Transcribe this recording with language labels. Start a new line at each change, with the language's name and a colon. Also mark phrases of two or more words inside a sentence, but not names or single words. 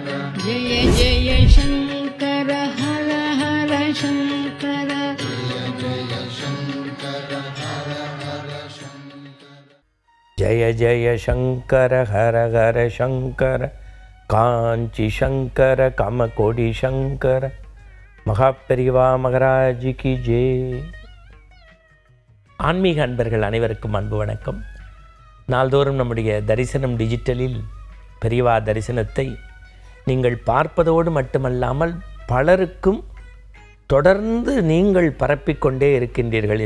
Hindi: जय जय शंकर हर हर शंकर जय जय शंकर हर हर शंकर कांची शंकर कामकोடி शंकर महापेरियवा महाराज की जय.
Tamil: ஆன்மீக அன்பர்கள் அனைவருக்கும் அன்பு வணக்கம். நாள்தோறும் நம்முடைய தரிசனம் டிஜிட்டலில் பெரியவா தரிசனத்தை நீங்கள் பார்ப்பதோடு மட்டுமல்லாமல் பலருக்கும் தொடர்ந்து நீங்கள் பரப்பிக்கொண்டே இருக்கின்றீர்கள்.